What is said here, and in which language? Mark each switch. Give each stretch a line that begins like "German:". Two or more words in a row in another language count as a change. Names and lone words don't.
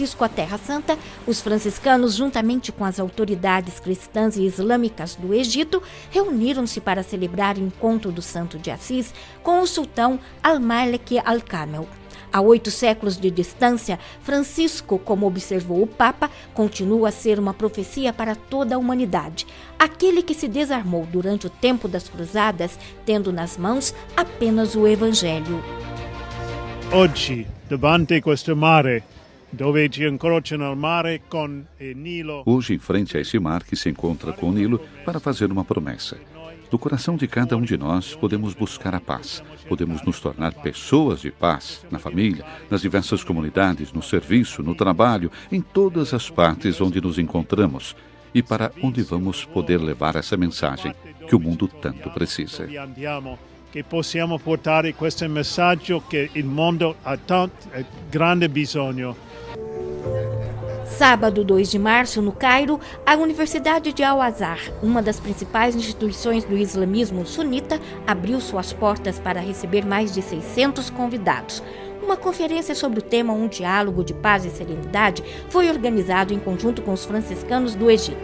Portuguese: à Terra Santa, os franciscanos, juntamente com as autoridades cristãs e islâmicas do Egito, reuniram-se para celebrar o encontro do Santo de Assis com o sultão Al-Malik Al-Kamel. Há 8 séculos de distância, Francisco, como observou o Papa, continua a ser uma profecia para toda a humanidade. Aquele que se desarmou durante o tempo das cruzadas, tendo nas mãos apenas o Evangelho.
Italian: Oggi, davanti a questo mare, dove ci incrociano il mare con il Nilo.
Portuguese: Hoje, em frente a esse mar que se encontra com o Nilo, para fazer uma promessa. No coração de cada um de nós, podemos buscar a paz. Podemos nos tornar pessoas de paz, na família, nas diversas comunidades, no serviço, no trabalho, em todas as partes onde nos encontramos. E para onde vamos poder levar essa mensagem que o mundo tanto precisa.
Italian: Che possiamo portare questo messaggio che il mondo ha tanto grande bisogno.
Portuguese: Sábado 2 de março, no Cairo, a Universidade de Al-Azhar, uma das principais instituições do islamismo sunita, abriu suas portas para receber mais de 600 convidados. Uma conferência sobre o tema Um Diálogo de Paz e Serenidade foi organizado em conjunto com os franciscanos do Egito.